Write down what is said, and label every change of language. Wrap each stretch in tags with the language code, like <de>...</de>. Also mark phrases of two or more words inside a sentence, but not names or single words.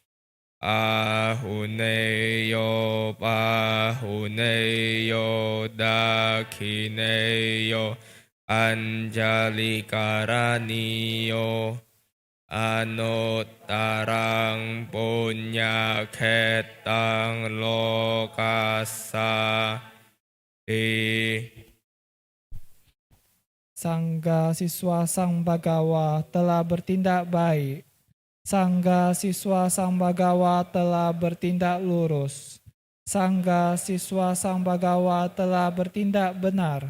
<pi>ahuneyo pahuneyo dakhineyo anjali karaniyo Anuttarang punya ketang lokasa</pi> <id>Sangga siswa Sang Bagawa telah bertindak baik. Sangga siswa Sang Bagawa telah bertindak lurus. Sangga siswa Sang Bagawa telah bertindak benar.</id>